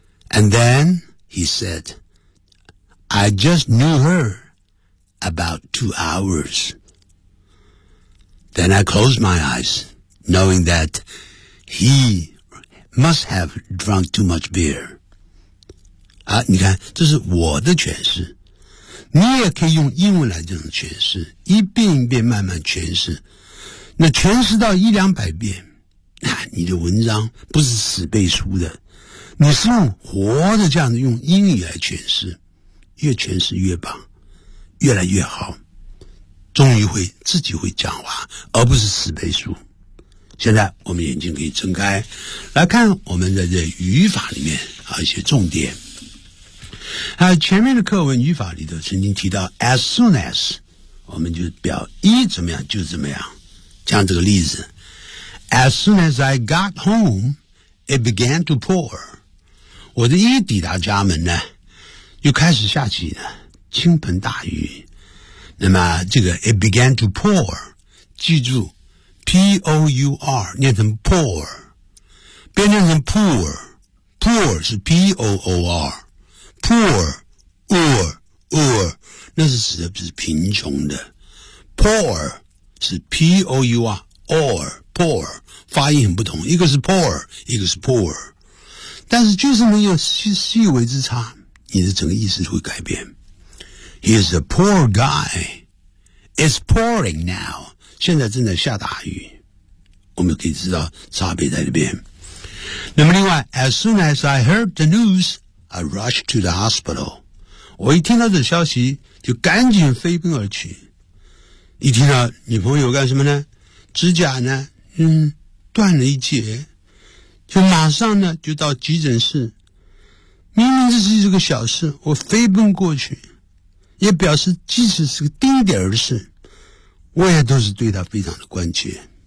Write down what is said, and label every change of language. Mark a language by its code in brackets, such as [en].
[en] And then he said, I just knew her about 2 hours. Then I closed my eyes, knowing that he must have drunk too much beer. [zh] 啊，你看，这是我的诠释。你也可以用英文来这种诠释，一遍一遍慢慢诠释，那诠释到一两百遍，那你的文章不是死背书的，你是用活的这样子用英语来诠释，越诠释越棒，越来越好，终于会自己会讲话，而不是死背书。现在我们眼睛可以睁开，来看我们在这语法里面啊一些重点。前面的课文语法里头曾经提到 as soon as， 我们就表一怎么样就怎么样，像这个例子 as soon as I got home it began to pour，我的一抵达家门呢就开始下起了倾盆大雨。那么这个 [en] it began to pour， [zh] 记住 P-O-U-R 念成 pour， 变念成 pour， pour 是 P-O-O-R，Poor, poor, poor， 那是指的是贫穷的。 Poor 是 P-O-U-R, or, poor， 发音很不同，一个是 poor， 一个是 poor。但是就是没有细微之差，你的整个意思会改变。 [en] He is a poor guy. It's pouring now. [zh] 现在正在下大雨。我们可以知道差别在这边。那么另外 [en] ,as soon as I heard the news,I rushed to the hospital. [zh] 我一听到这消息就赶紧飞奔而去。一听到女朋友干什么呢？指甲呢？断了一截。就马上呢就到急诊室，明明这是一个小事，我飞奔过去，也表示即使是个丁点儿的事，我也都是对他非常的关切。